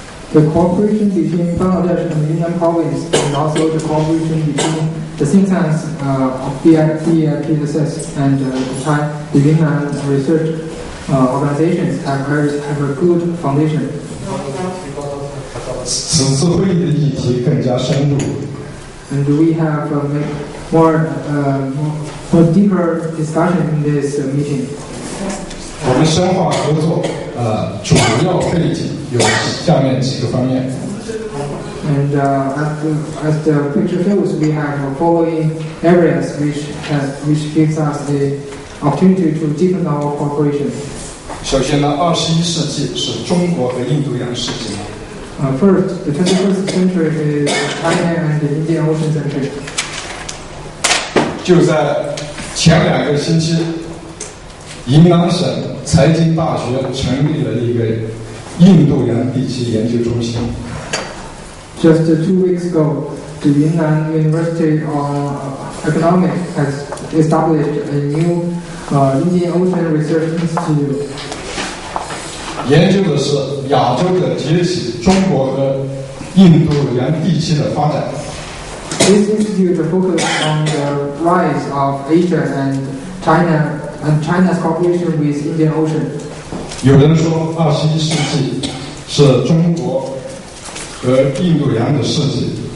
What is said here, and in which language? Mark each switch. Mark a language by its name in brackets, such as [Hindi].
[English] The cooperation between Bangladesh and Yunnan province, and also the cooperation between the think tanks of BIPSS and the Yunnan research organizations have a good foundation. [Chinese] 此次会议的议题更加深入。 [English] And we have more deeper discussion in this meeting. [Chinese] 我们深化合作，主要背景有下面几个方面。 [English] And as the picture shows, we have following areas which gives us the opportunity to deepen our cooperation. [Chinese] 首先呢，21世纪是中国和印度洋世纪。 [English] First, the 21st century is China and the Indian Ocean century. [Chinese] 就在前2个星期，云南省财经大学成立了一个印度洋地区研究中心。 [English] Just 2 weeks ago, the Yunnan University of Economics has established a new Indian Ocean Research Institute. [Chinese] 研究的是亚洲的崛起，中国和印度洋地区的发展。 [English] This institute focuses on the rise of Asia and China's cooperation with Indian Ocean. [Chinese] 有人说，21世纪是中国和印度洋的世纪。